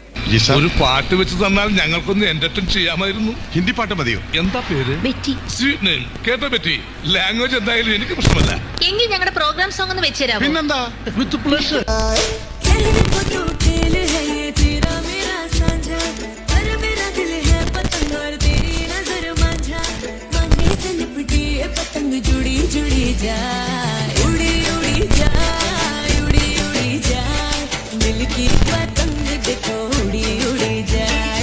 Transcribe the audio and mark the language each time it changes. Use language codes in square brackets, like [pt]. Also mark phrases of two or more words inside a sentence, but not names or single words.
[ml] ഒരു പാട്ട് വെച്ച് തന്നാൽ ഞങ്ങൾക്കൊന്ന് എന്റർടൈൻ ചെയ്യാമായിരുന്നു. ഹിന്ദി പാട്ട് മതിയോ? എന്താ പേര്? ബെറ്റി. [en] sweet name. [ml] കേട്ടോ ബെറ്റി? ലാംഗ്വേജ് എന്തായാലും എനിക്ക് പ്രശ്നമല്ല. എങ്കിൽ ഞങ്ങളുടെ [en] program song [ml] ഒന്ന് വെച്ചുതരാമോ? പിന്നെന്താ, [en] with pleasure. [hi] जुड़ी जुड़ी जाए, उड़ी उड़ी जाए, उड़ी उड़ी जाए, दिल की पतंग देखो उड़ी उड़ी जाए.